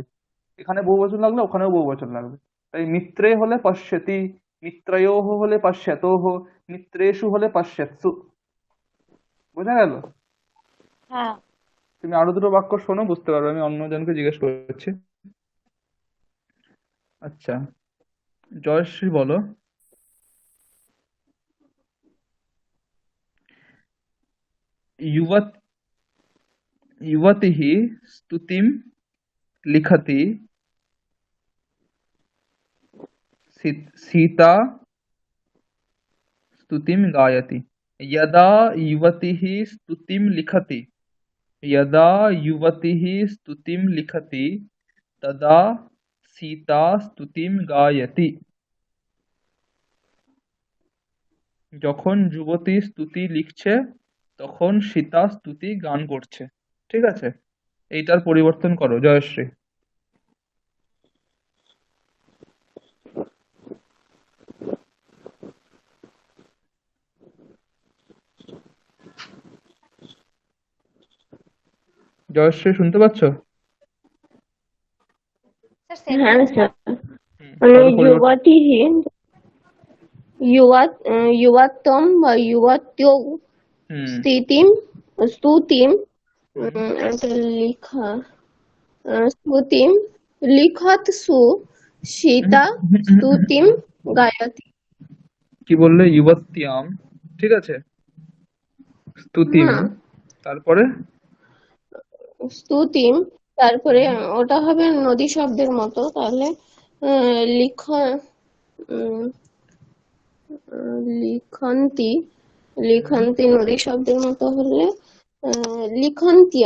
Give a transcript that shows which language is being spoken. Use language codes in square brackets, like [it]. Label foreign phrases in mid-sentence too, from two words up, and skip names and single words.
[bn] এখানে বহুবচন লাগলে ওখানেও বহুবচন লাগবে। তাই মিত্রে হলে পশ্যতি, মিত্রয়োহ হলে পশ্যতোহ, মিত্রেষু হলে পশ্যৎসু। বোঝা গেল? হ্যাঁ। তুমি আরো দুটো বাক্য শোনো, বুঝতে পারবে। আমি অন্যজনকে জিজ্ঞেস করছি। আচ্ছা, জয়শ্রী বলো। [sa] युवत युवतिः स्तुतिं लिखति, सीता स्तुतिं गायति। यदा युवतिः स्तुतिं लिखति, यदा युवतिः स्तुतिं लिखति तदा सीता स्तुतिं गायति। [bn] যখন যুবতী স্তুতি লিখছে তখন সীতা স্তুতি গান করছে। ঠিক আছে, এইটার পরিবর্তন করো জয়শ্রী। জয়শ্রী শুনতে পাচ্ছ? স্যার হ্যাঁ সেন্টেন্স স্যার, মানে করো পরিবর্তন। [sa] যুবতী युवत्वं বা युवत्यौ হুম। स्तुतिं হুম। [bn] এটা লেখা [sa] स्तुतिं लिखत्सु सीता स्तुतिं गायति। [bn] কি বললে? ইউবত্যাম, ঠিক আছে, স্তুতিম, হ্যাঁ, তারপরে স্তুতিম, তারপরে ওটা হবে নদী শব্দের মতো, তাহলে লিখ উম, লিখন্তি, লিখন্তি নদী শব্দের মতো হলে লিখন্তিয়াম।